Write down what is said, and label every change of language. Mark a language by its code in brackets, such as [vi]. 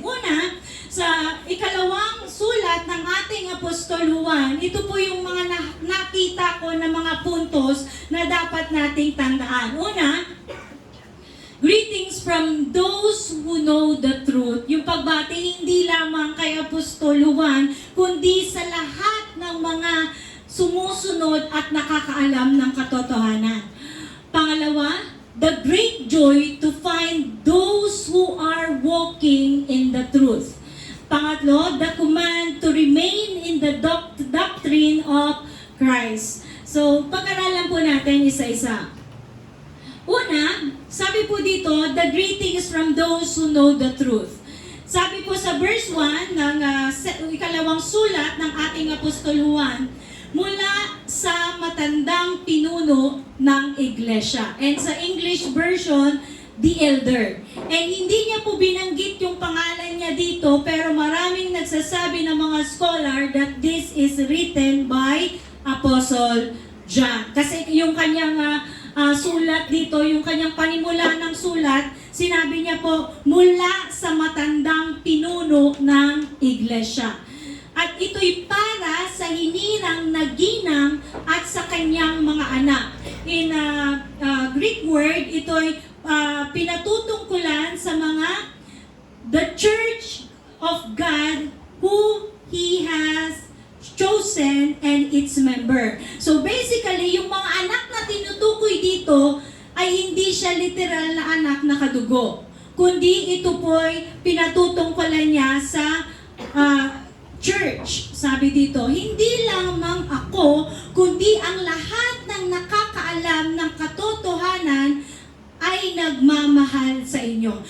[tl] Una, sa ikalawang sulat ng ating Apostol Juan, ito po yung mga nakita ko na mga puntos na dapat nating tandaan. [en] Una, greetings from those who know the truth. [tl] Yung pagbati hindi lamang kay Apostol Juan, kundi sa lahat ng mga sumusunod at nakakaalam ng katotohanan. [en] Pangalawa, the great joy to find those who are walking in the truth. Pangatlo, the command to remain in the doctrine of Christ. [tl] So, pag-aralan po natin isa-isa. Una, sabi po dito, [en] the greetings from those who know the truth. [tl] Sabi po sa verse 1 ng ikalawang sulat ng ating Apostol Juan, mula sa matandang pinuno ng iglesia. And sa English version, the elder. And hindi niya po binanggit yung pangalan niya dito, pero maraming nagsasabi ng mga scholar [en] that this is written by Apostle John. [tl] Kasi yung kanyang sulat dito, yung kanyang panimula ng sulat, sinabi niya po, mula sa matandang pinuno ng iglesia. At ito'y para sa hinirang naginang at sa kanyang mga anak. [en] In Greek word, [tl] ito'y pinatutungkulan sa mga [en] the church of God who He has chosen and its member. [tl] So basically, yung mga anak na tinutukoy dito ay hindi siya literal na anak na kadugo, kundi ito po'y pinatutungkulan niya sa church. Sabi dito, hindi lamang ako, kundi ang lahat ng nakakaalam ng katotohanan ay nagmamahal sa inyo.